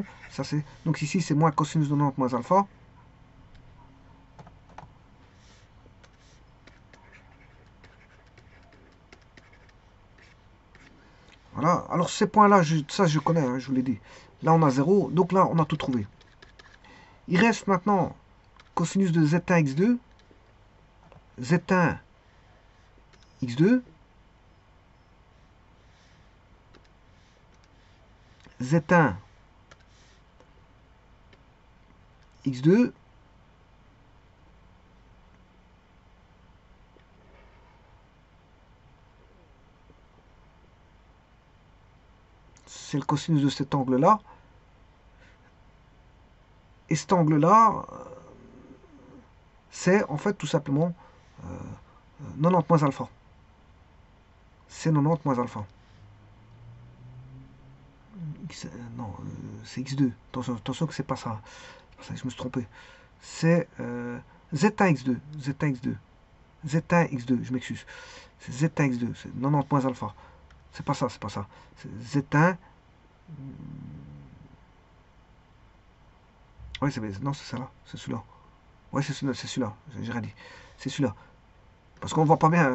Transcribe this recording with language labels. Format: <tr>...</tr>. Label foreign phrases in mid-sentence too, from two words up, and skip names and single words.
<fr>Ça, donc ici c'est moins cosinus de 90 moins alpha. Voilà, alors ces points-là, ça je connais, hein, je vous l'ai dit. Là on a 0, donc là on a tout trouvé. Il reste maintenant cosinus de z1 x2, z1 x2, z1 x2, c'est le cosinus de cet angle-là. Et cet angle-là, c'est en fait tout simplement 90 moins alpha. C'est 90 moins alpha. Non, c'est x2. Attention que c'est pas ça. Je me suis trompé. C'est z1x2. Z1x2. Z1x2, je m'excuse. C'est Z1x2. C'est 90 moins alpha. C'est pas ça, c'est pas ça. C'est Z1. Oui, non, c'est ça là. C'est celui-là. Oui, c'est celui-là. J'ai rien dit. C'est celui-là. Parce qu'on voit pas bien.</fr>